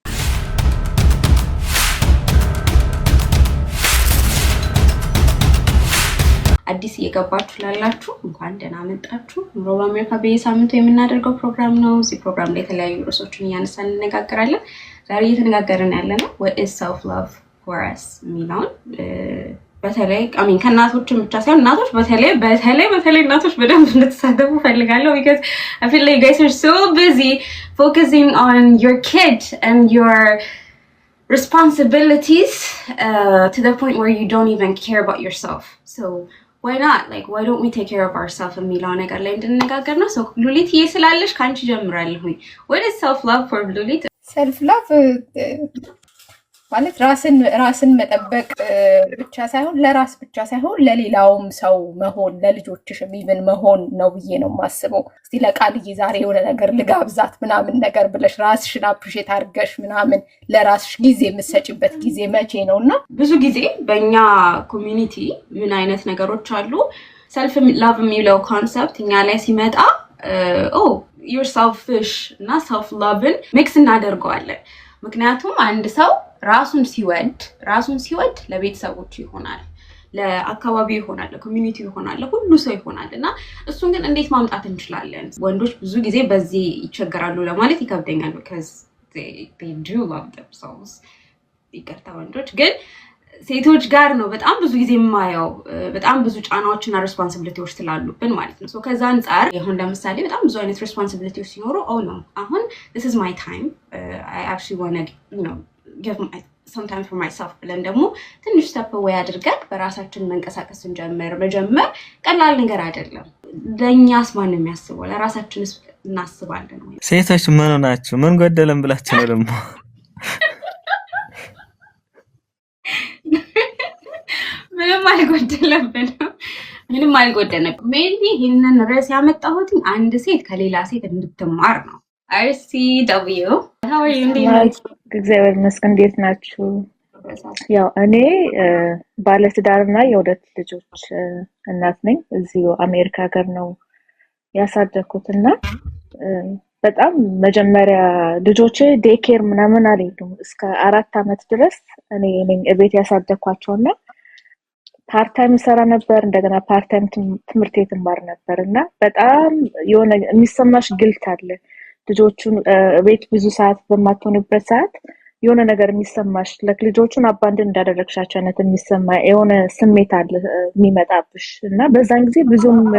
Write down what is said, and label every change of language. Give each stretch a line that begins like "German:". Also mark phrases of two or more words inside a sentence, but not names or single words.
Amharic: አዲስ እየገባችሁ ላላችሁ እንኳን ደህና መጣችሁ። ኑሮ በአሜሪካ በየሳምንቱ የምናደርገው ፕሮግራም ነው። እዚህ ፕሮግራም ላይ የተለያዩ ርዕሶችን እያነሳን እንነጋገራለን። ዛሬ እየተነጋገርን ያለነው
English: what is self love for us
Amharic: የሚለውን በተለይ ከእናቶችም ብቻ ሳይሆን እናቶች በተለይ እናቶች በደንብ እንድትሳተፉ ፈልጋለሁ
English: because I feel like you guys are so busy focusing on your kid and your responsibilities to the point where you don't even care about yourself. So why not? Like, why don't we take care of ourselves
Amharic: የሚለው ነገር ላይ እንድንነጋገር ነው።
English: So ሉሊት
Amharic: ይስላለሽ ካንቺ ጀምራለሁ።
English: What is self love for ሉሊት? self love
Amharic: ማለት ራስን መጠበቅ ብቻ ሳይሆን ለራስ ብቻ ሳይሆን ለሌላውም ሰው መሆን ለልጆችሽም ኢቭን መሆን ነው ብዬ ነው የማስበው። እስቲ ለቃልዬ ዛሬ የሆነ ነገር ልጋብዛት ምናምን ነገር ብለሽ ራስሽን አፕሪሼት አድርገሽ ምናምን ለራስሽ ጊዜ የምትሰጪበት ጊዜ መቼ ነውና ብዙ ጊዜ በእኛ ኮሚኒቲ ምን አይነት ነገሮች አሉ
English: self love
Amharic: የሚለው ኮንሰፕት እኛ ላይ ሲመጣ
English: you're selfish
Amharic: እና
English: self love
Amharic: ን ሚክስ እናደርገዋለን። ምክንያቱም አንድ ሰው ራሱን ሲወድ ለቤተሰቦቹ ይሆናል፣ ለአካባቢው ይሆናል፣ ለኮሚኒቲው ይሆናል፣ ለሁሉ ሰው ይሆናል እና እሱን ግን እንዴት ማምጣት እንችላለን? ወንዶች ብዙ ጊዜ በዚህ ይቸገራሉ ለማለት ይከብደኛል
English: because they do love themselves።
Amharic: ይቅርታ ወንዶች ግን ሴቶች ጋር ነው በጣም ብዙ ጊዜ የማየው በጣም ብዙ ጫናዎችና ሬስፖንሲቢሊቲዎች ስላሉብን ማለት ነው። ሶ ከዛ አንፃር ይሁን ለምሳሌ በጣም ብዙ አይነት ሬስፖንሲቢሊቲዎች ሲኖሩ ነው አሁን
English: this is my time I actually want to give some time for myself
Amharic: ብለን ደግሞ ትንሽ
English: step away
Amharic: አድርገን በራሳችን መንቀሳቀስ መጀመር ቀላል ነገር አይደለም። ለኛስ ማን የሚያስበው? ለራሳችን እናስባለን ወይ? ሴቶች ምን ናችሁ? ምን ጎደለም ብላችሁ ነው ደግሞ? ምንም አልጎደለም። ሜቢ ይሄንን ርዕስ ያመጣሁት አንድ ሴት ከሌላ ሴት እንድትማር ነው። RCW
English: how are you doing?
Amharic: እግዚአብሔር ይመስገን። እንዴት ናችሁ? ያው እኔ ባለትዳርና የሁለት ልጆች እናት ነኝ። እዚሁ አሜሪካ ሀገር ነው ያሳደኩትና በጣም መጀመሪያ ልጆቼ ዴኬር ምናምን አልሄዱም እስከ 4 አመት ድረስ እኔ ቤት ያሳደኳቸውና ፓርታይም ሰራ ነበር። እንደገና ፓርታይም ትምህርት ቤት ማር ነበርና በጣም የሆነ የሚሰማሽ ግልት አለ። ልጆቹን ቤት ብዙ ሰዓት በማትሆንበት ሰዓት የሆነ ነገር የሚሰማሽ ልጆቹን አባንድን እንዳደረግሻቸው አይነት የሚሰማ የሆነ ስሜት አለ የሚመጣብሽ እና በዛን ጊዜ ብዙም